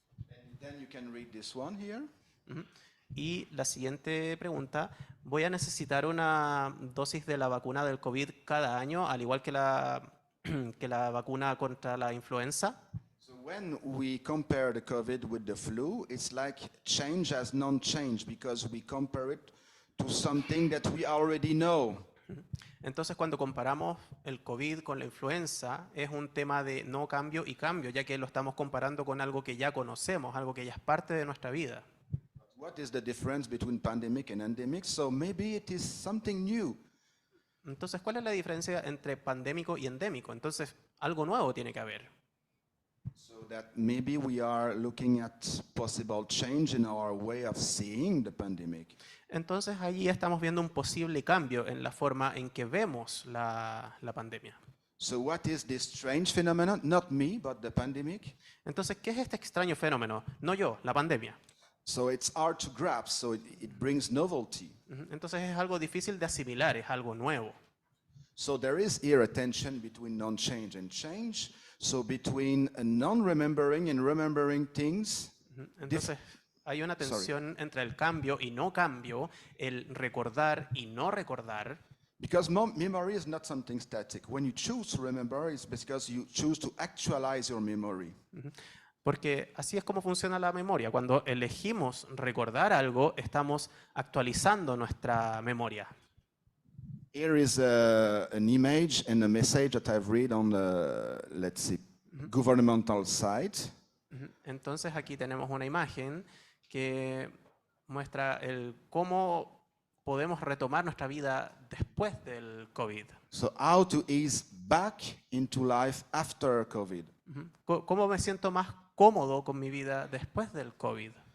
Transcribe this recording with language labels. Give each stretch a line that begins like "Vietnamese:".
English: And then you can read this one here.
Spanish: Y la siguiente pregunta, ¿voy a necesitar una dosis de la vacuna del COVID cada año, al igual que la vacuna contra la influenza?
English: When we compare the COVID with the flu, it's like change as non-change because we compare it to something that we already know.
Spanish: Entonces, cuando comparamos el COVID con la influenza, es un tema de no cambio y cambio, ya que lo estamos comparando con algo que ya conocemos, algo que ya es parte de nuestra vida.
English: What is the difference between pandemic and endemic? So maybe it is something new.
Spanish: Entonces, ¿cuál es la diferencia entre pandémico y endémico? Entonces, algo nuevo tiene que haber.
English: So that maybe we are looking at possible change in our way of seeing the pandemic.
Spanish: Entonces, allí estamos viendo un posible cambio en la forma en que vemos la pandemia.
English: So what is this strange phenomenon? Not me, but the pandemic.
Spanish: Entonces, ¿qué es este extraño fenómeno? No yo, la pandemia.
English: So it's hard to grasp, so it brings novelty.
Spanish: Entonces, es algo difícil de asimilar, es algo nuevo.
English: So there is here a tension between non-change and change. So between non-remembering and remembering things.
Spanish: Entonces, hay una tensión entre el cambio y no cambio, el recordar y no recordar.
English: Because memory is not something static. When you choose to remember, it's because you choose to actualize your memory.
Spanish: Porque así es como funciona la memoria. Cuando elegimos recordar algo, estamos actualizando nuestra memoria.
English: Here is an image and a message that I've read on the, let's see, governmental site.
Spanish: Entonces aquí tenemos una imagen que muestra cómo podemos retomar nuestra vida después del COVID.
English: So how to ease back into life after COVID.
Spanish: ¿Cómo me siento más cómodo con mi vida después del COVID?